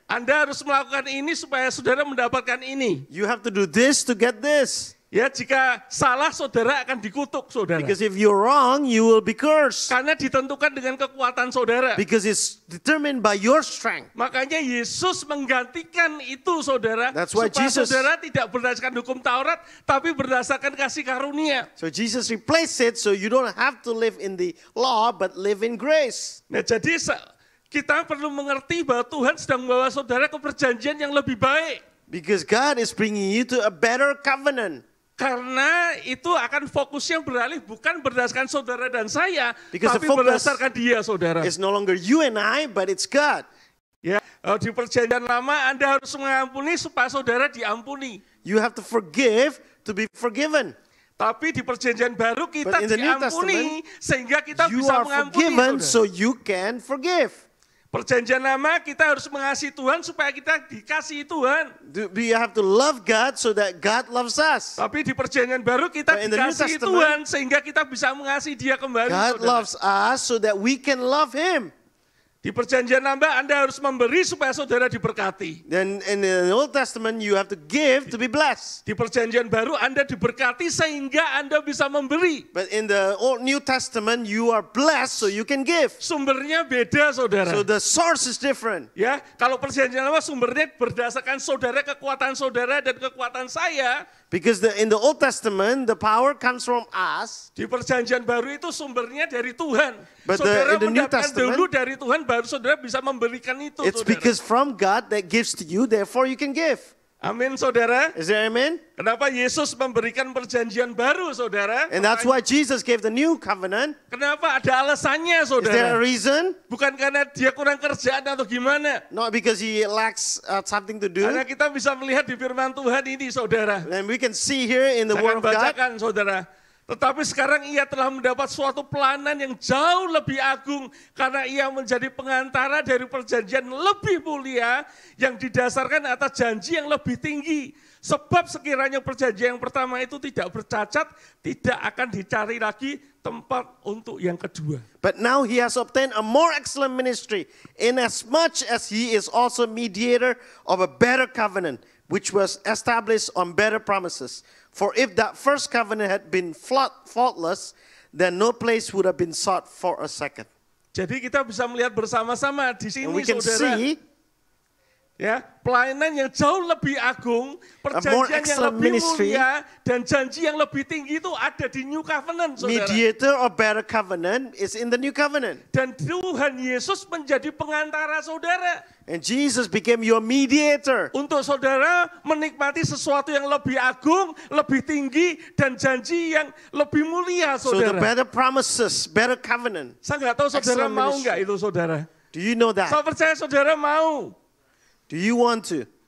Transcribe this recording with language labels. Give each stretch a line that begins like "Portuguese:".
Indonesian: Anda harus melakukan ini supaya saudara mendapatkan ini.
English: You have to do this to get this.
Indonesian: Ya, jika salah saudara akan dikutuk, saudara.
English: Because if you're wrong, you will be cursed.
Indonesian: Karena ditentukan dengan kekuatan saudara.
English: Because it's determined by your strength.
Indonesian: Makanya Yesus menggantikan itu, saudara.
English: That's why
Indonesian: supaya
English: Jesus-
Indonesian: saudara tidak berdasarkan hukum Taurat, tapi berdasarkan kasih karunia.
English: So Jesus replaced it so you don't have to live in the law, but live in grace.
Indonesian: Nah, jadi kita perlu mengerti bahwa Tuhan sedang membawa saudara ke perjanjian yang lebih baik.
English: Because God is bringing you to a better covenant.
Indonesian: Karena itu akan fokusnya beralih bukan berdasarkan saudara dan saya,
English: Because
Indonesian: tapi
English: the focus
Indonesian: berdasarkan dia, saudara.
English: It's no longer you and I, but it's God.
Indonesian: Ya, di perjanjian lama Anda harus mengampuni supaya saudara diampuni.
English: You have to forgive to be forgiven.
Indonesian: Tapi di perjanjian baru kita
English: But in the New
Indonesian: diampuni sehingga kita
English: You
Indonesian: bisa
English: are
Indonesian: mengampuni,
English: forgiven
Indonesian: saudara.
English: so you can forgive.
Indonesian: Perjanjian lama kita harus mengasihi Tuhan supaya kita dikasihi Tuhan.
English: You have to love God so that God loves us.
Indonesian: Tapi di perjanjian baru kita
English: But in the New
Indonesian: dikasihi
English: Testament,
Indonesian: Tuhan sehingga kita bisa mengasihi Dia kembali.
English: God
Indonesian: saudara.
English: loves us so that we can love Him.
Indonesian: Di perjanjian lama Anda harus memberi supaya saudara diberkati.
English: Then in the Old Testament, you have to give to be blessed.
Indonesian: Di perjanjian baru Anda diberkati sehingga Anda bisa memberi.
English: But in the New Testament, you are blessed so you can give.
Indonesian: Sumbernya beda, saudara.
English: So the source is different.
Indonesian: Ya, kalau perjanjian lama sumbernya berdasarkan saudara, kekuatan saudara dan kekuatan saya.
English: Because in the Old Testament, the power comes from us.
Indonesian: Di perjanjian baru itu sumbernya dari Tuhan.
English: But
Indonesian: Saudara
English: in the New
Indonesian: mendapatkan
English: Testament,
Indonesian: dulu dari Tuhan, baru saudara bisa memberikan itu.
English: It's
Indonesian: saudara.
English: because from God that gives to you, therefore you can give.
Indonesian: Amin, saudara.
English: Is there amen?
Indonesian: Kenapa Yesus memberikan perjanjian baru, saudara?
English: And that's why Jesus gave the new covenant.
Indonesian: Kenapa? Ada alasannya,
English: Is there a
Indonesian: saudara.
English: reason?
Indonesian: Bukan karena dia kurang kerjaan atau gimana.
English: Not because he lacks something to do.
Indonesian: Karena kita bisa melihat di firman Tuhan ini, saudara.
English: And we can see here in the
Indonesian: Jangan
English: word of God.
Indonesian: bacakan, saudara. Tetapi sekarang ia telah mendapat suatu pelayanan yang jauh lebih agung karena ia menjadi pengantara dari perjanjian lebih mulia yang didasarkan atas janji yang lebih tinggi. Sebab sekiranya perjanjian yang pertama itu tidak bercacat, tidak akan dicari lagi tempat untuk yang kedua.
English: But now he has obtained a more excellent ministry, inasmuch as he is also mediator of a better covenant, which was established on better promises. For if that first covenant had been faultless, then no place would have been sought for a second.
Indonesian: Jadi kita bisa melihat bersama-sama di sini,
English: And we can
Indonesian: saudara.
English: see
Indonesian: Ya, pelayanan yang jauh lebih agung,
English: more
Indonesian: perjanjian yang
English: excellent
Indonesian: lebih
English: ministry,
Indonesian: mulia, dan janji yang lebih tinggi itu ada di New Covenant, saudara.
English: mediator of better covenant is in the new covenant.
Indonesian: Dan Tuhan Yesus menjadi pengantara saudara.
English: And Jesus became your mediator.
Indonesian: Untuk saudara menikmati sesuatu yang lebih agung, lebih tinggi, dan janji yang lebih mulia,
English: So the
Indonesian: saudara.
English: better promises, better covenant.
Indonesian: Saya nggak tahu saudara
English: excellent
Indonesian: mau
English: ministry.
Indonesian: nggak itu, saudara.
English: Do you know
Indonesian: Saya
English: that?
Indonesian: percaya saudara mau.
English: Do you want to?